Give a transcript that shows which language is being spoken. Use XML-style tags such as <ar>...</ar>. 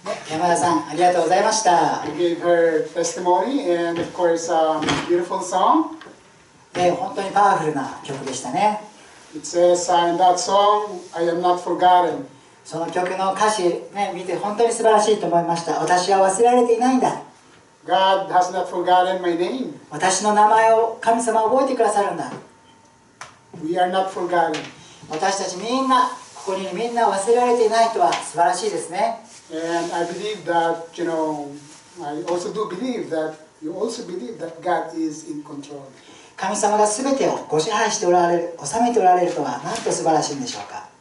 <ja>山田さんありがとうございました。</ja> <en>You gave her testimony and of course beautiful song.</en> <ja>本当にパワフルな曲でしたね。</ja> <en>It says in that song, I am not forgotten.</en> <ja>その曲の歌詞、見て本当に素晴らしいと思いました。私は忘れられていないんだ。</ja> <en>God has not forgotten my name.</en> <ja>私の名前を神様は覚えてくださるんだ。</ja> <en>We are not forgotten.</en> <ja>私たちみんな、ここにみんな忘れられていないとは素晴らしいですね。</ja> <en>And I believe that, I also do believe that you also believe that God is in control.</en> <ja>神様が全てをご支配しておられる、治めておられるとはなんと素晴らしいんでしょうか。</ja>